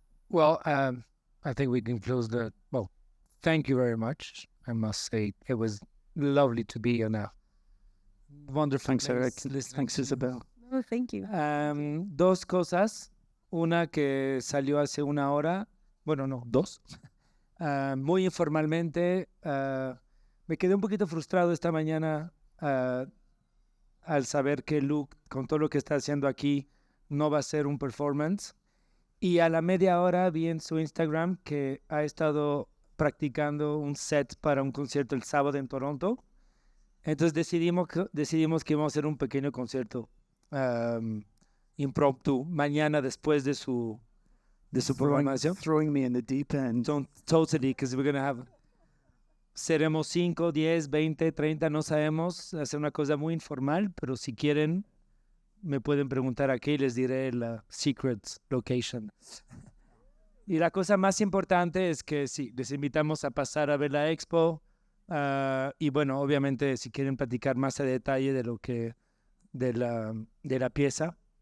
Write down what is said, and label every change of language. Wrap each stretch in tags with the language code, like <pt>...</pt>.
<en>Well, I think we can close well, thank you very much. I must say it was lovely to be on a wonderful Thanks, Eric. place. Thanks, Isabel. Oh, thank you.</en> <es>Dos cosas. Una que salió hace una hora. Bueno, no, dos. Muy informalmente. Me quedé un poquito frustrado esta mañana al saber que Luke, con todo lo que está haciendo aquí, no va a ser un performance. Y a la media hora vi en su Instagram que ha estado practicando un set para un concierto el sábado en Toronto. Entonces decidimos que íbamos a hacer un pequeño concierto impromptu mañana después de su programación.</es> <en>Throwing me in the deep end. Totally, because we're going to have...</en> <es>Seremos 5, 10, 20, 30, no sabemos. Hacer una cosa muy informal, pero si quieren... me pueden preguntar aquí y les diré la</es> <en>secret location.</en> <es>Y la cosa más importante es que sí, les invitamos a pasar a ver la expo. Y bueno, obviamente si quieren platicar más a detalle de la pieza.</es>